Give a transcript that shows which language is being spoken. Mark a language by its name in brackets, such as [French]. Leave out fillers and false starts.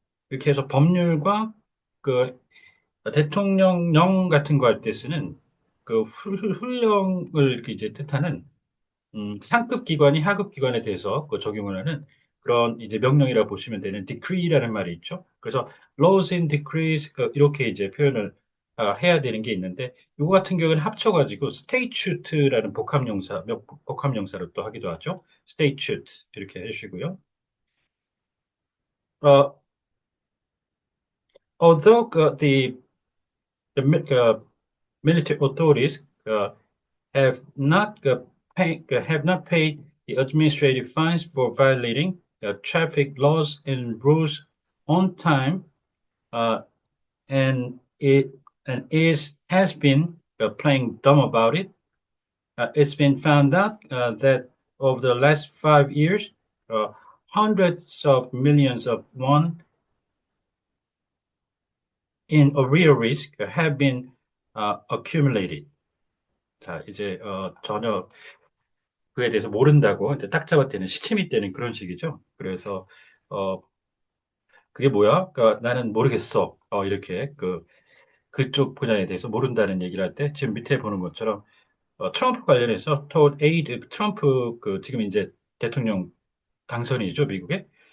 [Korean] 이렇게 해서 법률과 그 대통령령 같은 거 할 때 쓰는 그 훈령을 이제 뜻하는 상급 기관이 하급 기관에 대해서 그 적용을 하는 그런 이제 명령이라고 보시면 되는 decree라는 말이 있죠. 그래서 laws and decrees 이렇게 이제 표현을 해야 되는 게 있는데 이거 같은 경우는 합쳐가지고 statute라는 복합명사로 또 하기도 하죠. statute 이렇게 해주시고요. [English] 어, although the military authorities have not have not paid the administrative fines for violating traffic laws and rules on time, uh, and it and is has been playing dumb about it. It's been found out that over the last 5 years, uh, hundreds of millions of won in arrear risk have been accumulated. [Korean] 자, 이제 전혀 그에 대해서 모른다고 이제 딱 잡아떼는 시치미 때는 그런 식이죠. 그래서 어, 그게 뭐야? 그러니까 나는 모르겠어. 이렇게 그쪽 분야에 대해서 모른다는 얘기를 할 때 지금 밑에 보는 것처럼 트럼프 관련해서 토드 에이드 트럼프 지금 이제 대통령 당선이죠, 미국에.